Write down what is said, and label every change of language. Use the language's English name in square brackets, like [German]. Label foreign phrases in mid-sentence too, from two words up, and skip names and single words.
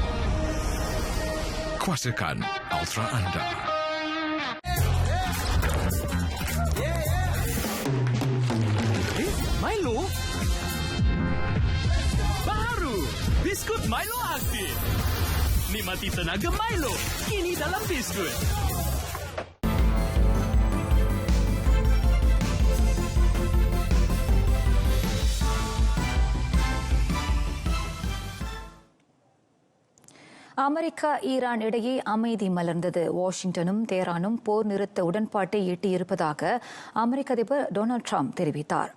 [Malay] Kuasakan Ultra anda. Milo? Baru! Biskut Milo aktif! Nikmati tenaga Milo, kini dalam biskut. [Tamil] அமெரிக்கா ஈரான் இடையே அமைதி மலர்ந்தது. வாஷிங்டனும் தெஹ்ரானும் போர் நிறுத்த உடன்பாட்டை எட்டியிருப்பதாக அமெரிக்க அதிபர் டொனால்டு டிரம்ப் தெரிவித்தார்.